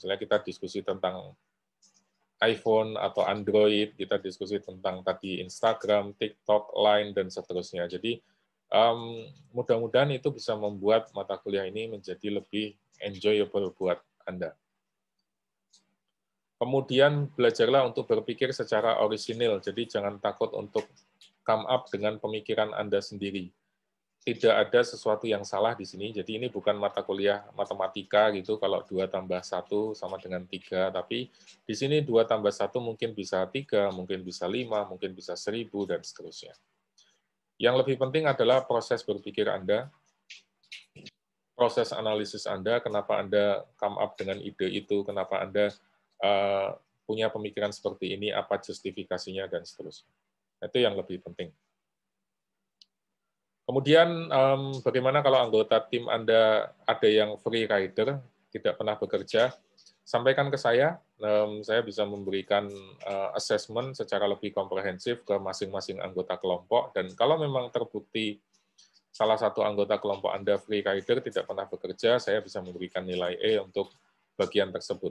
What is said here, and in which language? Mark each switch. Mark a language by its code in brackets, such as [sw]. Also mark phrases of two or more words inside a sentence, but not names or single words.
[id] Misalnya kita diskusi tentang iPhone atau Android, kita diskusi tentang tadi Instagram, TikTok, Line, dan seterusnya. Jadi mudah-mudahan itu bisa membuat mata kuliah ini menjadi lebih enjoyable buat Anda. Kemudian belajarlah untuk berpikir secara orisinil, jadi jangan takut untuk [en] come up [id] dengan pemikiran Anda sendiri. Tidak ada sesuatu yang salah di sini, jadi ini bukan mata kuliah matematika gitu, kalau 2 tambah 1 sama dengan 3, tapi di sini 2 tambah 1 mungkin bisa 3, mungkin bisa 5, mungkin bisa 1000, dan seterusnya. Yang lebih penting adalah proses berpikir Anda, proses analisis Anda, kenapa Anda [en] come up [id] dengan ide itu, kenapa Anda punya pemikiran seperti ini, apa justifikasinya, dan seterusnya. Itu yang lebih penting. Kemudian, bagaimana kalau anggota tim Anda ada yang [en] free rider, [id] tidak pernah bekerja, sampaikan ke saya bisa memberikan assessment secara lebih komprehensif ke masing-masing anggota kelompok, dan kalau memang terbukti salah satu anggota kelompok Anda [en] free rider [id] tidak pernah bekerja, saya bisa memberikan nilai E untuk bagian tersebut.